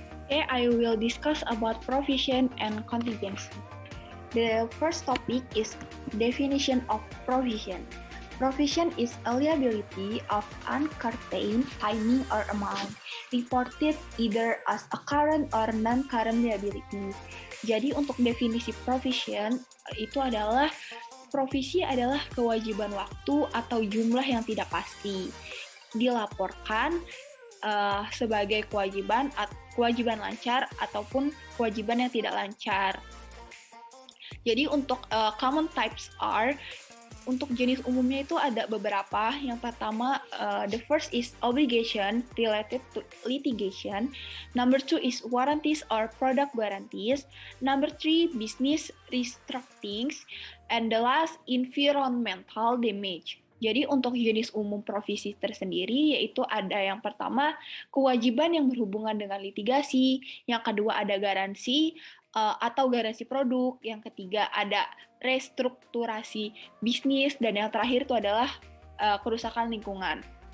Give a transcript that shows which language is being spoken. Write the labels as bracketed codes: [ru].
[en] Okay, I will discuss about provision and contingency. The first topic is definition of provision. Provision is a liability of uncertain timing or amount, reported either as a current or non-current liability. [id] Jadi untuk definisi provision itu adalah provisi adalah kewajiban waktu atau jumlah yang tidak pasti, dilaporkan sebagai kewajiban lancar ataupun kewajiban yang tidak lancar. Jadi untuk [en] common types are, [id] untuk jenis umumnya itu ada beberapa. Yang pertama, [en] the first is obligation related to litigation. Number 2 is warranties or product guarantees. Number 3, business restructuring. And the last, environmental damage. [id] Jadi untuk jenis umum provisi tersendiri yaitu ada yang pertama kewajiban yang berhubungan dengan litigasi, yang kedua ada garansi atau garansi produk, yang ketiga ada restrukturasi bisnis, dan yang terakhir itu adalah kerusakan lingkungan.